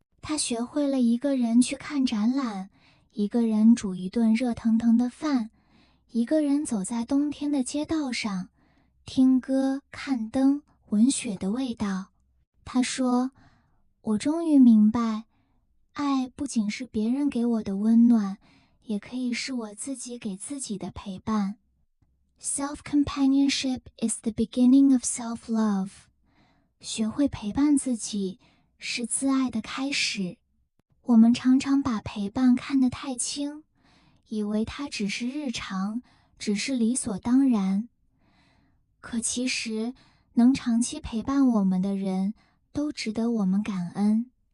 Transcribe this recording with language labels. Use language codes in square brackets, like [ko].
[zh] 她学会了一个人去看展览，一个人煮一顿热腾腾的饭，一个人走在冬天的街道上，听歌、看灯、闻雪的味道。她说：我终于明白，爱不仅是别人给我的温暖，也可以是我自己给自己的陪伴。 [en] Self-companionship is the beginning of self-love. [zh] 学会陪伴自己，是自爱的开始。我们常常把陪伴看得太轻，以为它只是日常，只是理所当然。可其实，能长期陪伴我们的人，都值得我们感恩。